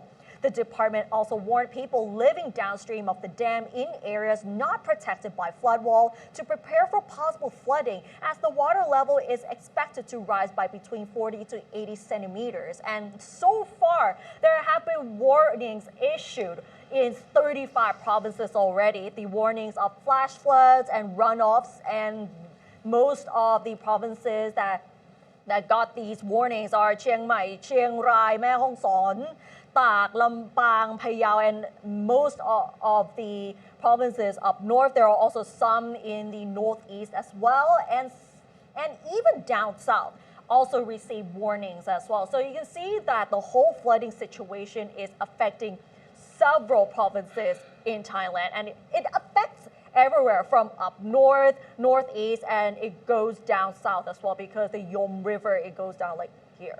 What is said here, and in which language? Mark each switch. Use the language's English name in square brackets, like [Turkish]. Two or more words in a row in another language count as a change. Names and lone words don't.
[English] The department also warned people living downstream of the dam in areas not protected by flood wall to prepare for possible flooding, as the water level is expected to rise by between 40 to 80 centimeters. And so far, there have been warnings issued in 35 provinces already. The warnings of flash floods and runoffs, and most of the provinces that got these warnings are Chiang Mai, Chiang Rai, Mae Hong Son, Tak, Lampang, Phayao, and most of the provinces up north. There are also some in the northeast as well, and even down south also received warnings as well. So you can see that the whole flooding situation is affecting several provinces in Thailand, and it affects everywhere from up north, northeast, and it goes down south as well, because the Yom River, it goes down like here.